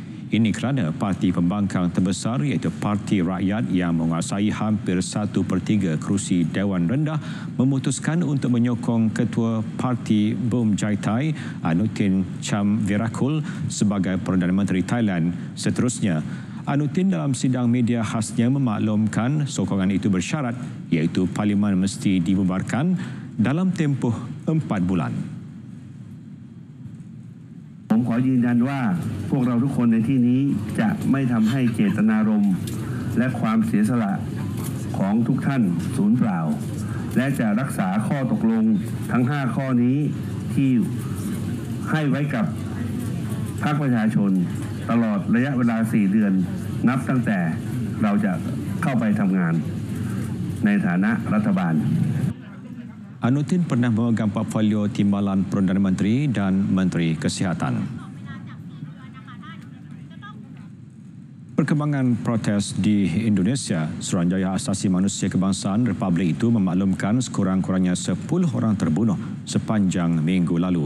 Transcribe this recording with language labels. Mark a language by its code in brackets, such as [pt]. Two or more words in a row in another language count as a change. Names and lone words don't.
[ms] Ini kerana parti pembangkang terbesar iaitu Parti Rakyat yang menguasai hampir 1/3 kerusi Dewan Rendah memutuskan untuk menyokong Ketua Parti Bum Jai Thai Anutin Chamvirakul sebagai Perdana Menteri Thailand seterusnya. Anutin dalam sidang media khasnya memaklumkan sokongan itu bersyarat iaitu parlimen mesti dibubarkan dalam tempoh 4 bulan. [th] ผมขอยืนยันว่าพวกเราทุกคนในที่นี้จะไม่ทำให้เจตนารมณ์และความเสียสละของทุกท่านสูญเปล่าและจะรักษาข้อตกลงทั้ง5ข้อนี้ที่ให้ไว้กับพรรคประชาชนตลอดระยะเวลา4 เดือนนับตั้งแต่เราจะเข้าไปทำงานในฐานะรัฐบาล [ms] Anutin pernah memegang portfolio timbalan Perdana Menteri dan Menteri Kesihatan. Perkembangan protes di Indonesia, Suruhanjaya Asasi Manusia Kebangsaan Republik itu memaklumkan sekurang-kurangnya 10 orang terbunuh sepanjang minggu lalu.